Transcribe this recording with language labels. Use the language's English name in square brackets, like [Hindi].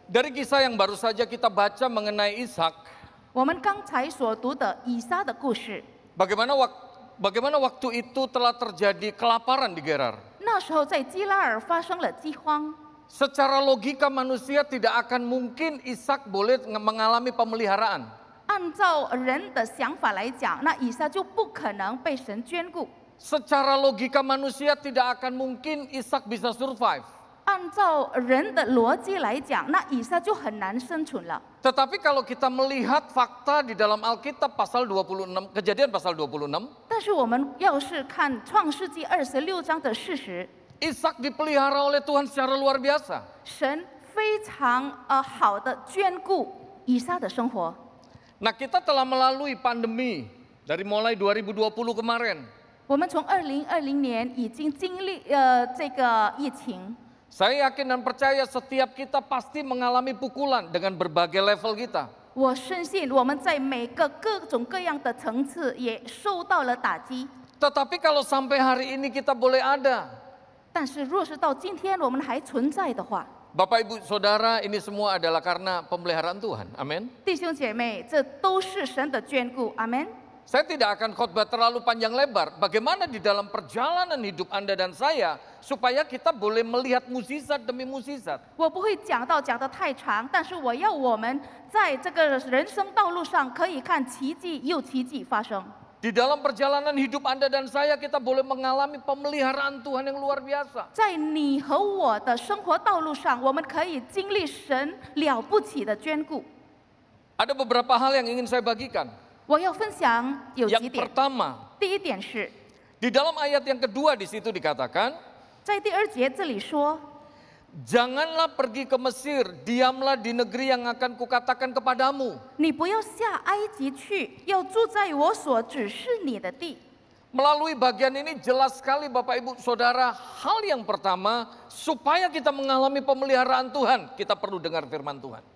[Indonesian] dari kisah yang baru saja kita baca mengenai Ishak, [Chinese] 我们刚才所读的以撒的故事， [Indonesian] bagaimana waktu itu telah terjadi kelaparan di Gerar. [Chinese] 那时候在基拉尔发生了饥荒。 [Indonesian] Secara logika manusia tidak akan mungkin Ishak boleh mengalami pemeliharaan. [Chinese] 按照人的想法来讲，那以撒就不可能被神眷顾。 [Indonesian] Secara logika manusia tidak akan mungkin Ishak bisa survive. [Chinese] 按照人的逻辑来讲，那以撒就很难生存了。 [Indonesian] Tetapi kalau kita melihat fakta di dalam Alkitab pasal 26, Kejadian pasal 26, [Chinese] 但是我们要是看创世纪26章的事实， [Indonesian] Ishak dipelihara oleh Tuhan secara luar biasa. [Chinese] 神非常好的眷顾以撒的生活。 [Indonesian] Nah, kita telah melalui pandemi dari mulai 2020 kemarin. [Chinese] 我们从2020年已经经历这个疫情， [Indonesian] Saya yakin dan percaya setiap kita pasti mengalami pukulan dengan berbagai level kita. [Chinese] 我深信我们在每个各种各样的层次也受到了打击。 [Indonesian] Tetapi kalau sampai hari ini kita boleh ada, [Chinese] 但是若是到今天我们还存在的话， [Indonesian] Bapak Ibu Saudara, ini semua adalah karena pemeliharaan Tuhan. Amin. [Chinese] 弟兄姐妹，这都是神的眷顾。阿门。 [Indonesian] Saya tidak akan khotbah terlalu panjang lebar. Bagaimana di dalam perjalanan hidup Anda dan saya supaya kita boleh melihat mukjizat demi mukjizat. [Chinese] 我不会讲得太长，但是我要我们在这个人生道路上可以看奇迹又奇迹发生。 [Indonesian] Di dalam perjalanan hidup Anda dan saya kita boleh mengalami pemeliharaan Tuhan yang luar biasa. [Chinese] 在你和我的生活道路上，我们可以经历神了不起的眷顾。 [Indonesian] Ada beberapa hal yang ingin saya bagikan. [Chinese] 我要分享有几 [Indonesian] Yang [Chinese] 点。 [Indonesian] pertama, [Chinese] 第一点是， [Indonesian] di dalam ayat yang kedua di situ dikatakan, [Chinese] 在第二节这里说， [Indonesian] janganlah pergi ke Mesir, diamlah di negeri yang akan kukatakan kepadamu. [Chinese] 你不要下埃及去，要住在我所指示你的地。 [Indonesian] Melalui bagian ini jelas sekali Bapak Ibu Saudara, hal yang pertama supaya kita mengalami pemeliharaan Tuhan, kita perlu dengar firman Tuhan.